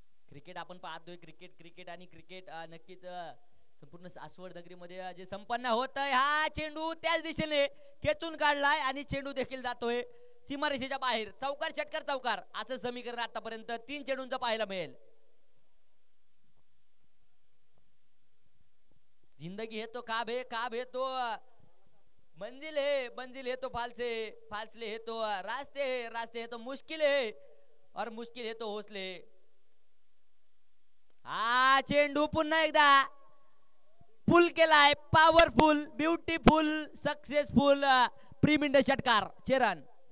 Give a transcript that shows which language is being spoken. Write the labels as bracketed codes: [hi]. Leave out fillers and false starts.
[mr] Cricket आपण पाहतोय. Cricket आणि क्रिकेट नक्कीच संपूर्ण सासवड नगरीमध्ये जे संपन्न होत आहे. हा चेंडू त्याच दिशेने खेचून काढलाय आणि चेंडू देखील जातोय सीमारेषेच्या बाहेर. चौकार षटकार चौकार असं समीकरण आतापर्यंत 3 चेंडूंचं पाहायला मिळेल. [hi] जिंदगी है तो ख्वाब है तो मंजिल है तो फासले है तो रास्ते है तो मुश्किल है और मुश्किल है तो हौसले. [mr] हा चेंडू पुन्हा एकदा फुल केलाय. पॉवरफुल ब्युटिफुल सक्सेसफुल प्रीमिंड षटकार. 6 रन.